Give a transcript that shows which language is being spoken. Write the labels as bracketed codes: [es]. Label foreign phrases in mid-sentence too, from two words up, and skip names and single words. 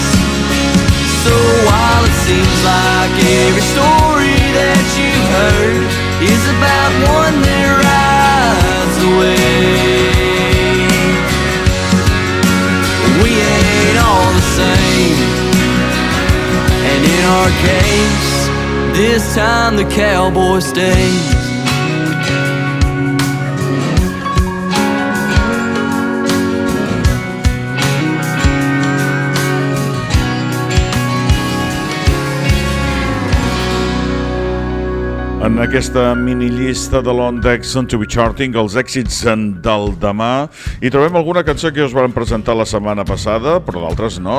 [en] So while it seems like every story that you've heard is about one that rides away, we ain't all the same, and in our case, this time the cowboy stays. [ca] En aquesta minilista de l'Ondex On To Be Charting, els èxits del demà, hi trobem alguna cançó que us vam presentar la setmana passada, però d'altres no.